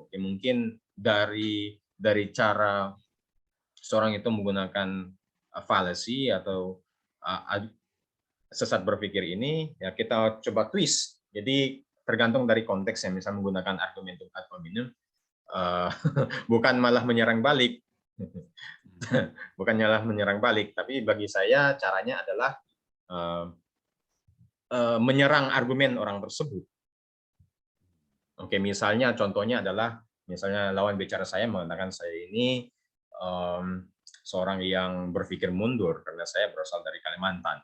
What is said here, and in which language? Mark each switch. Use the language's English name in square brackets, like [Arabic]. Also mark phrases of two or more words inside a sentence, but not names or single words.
[Indonesian] Mungkin dari cara seorang itu menggunakan fallacy atau sesat berpikir ini, ya kita coba twist. Jadi tergantung dari konteks yang misalnya menggunakan [Latin] argumentum ad hominem, [Indonesian] bukan malah menyerang balik. Bukan malah menyerang balik, tapi bagi saya caranya adalah menyerang argumen orang tersebut. Oke, misalnya contohnya adalah misalnya lawan bicara saya mengatakan saya ini seorang yang berpikir mundur karena saya berasal dari Kalimantan.